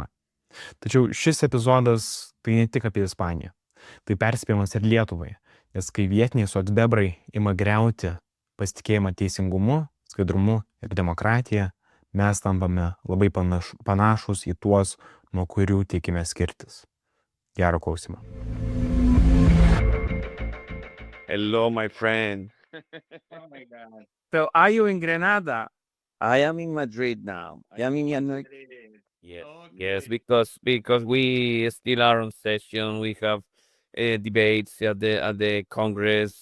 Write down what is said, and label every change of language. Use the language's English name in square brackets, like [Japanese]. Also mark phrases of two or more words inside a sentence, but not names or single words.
[Lithuanian] Tačiau šis epizodas tai ne tik apie Ispaniją. Tai perspėjimas ir Lietuvai, nes kai vietiniai socbebrai ima griauti pasitikėjimą teisingumu, skaidrumu ir demokratija, mes tampame labai panašus į tuos, nuo kurių tikime skirtis. Gero klausimo. [English] Hello, my friend. Oh my God. So are you in Granada? I am in Madrid now. I am in Yes, Okay. yes, because we still are on session. We have debates at the Congress.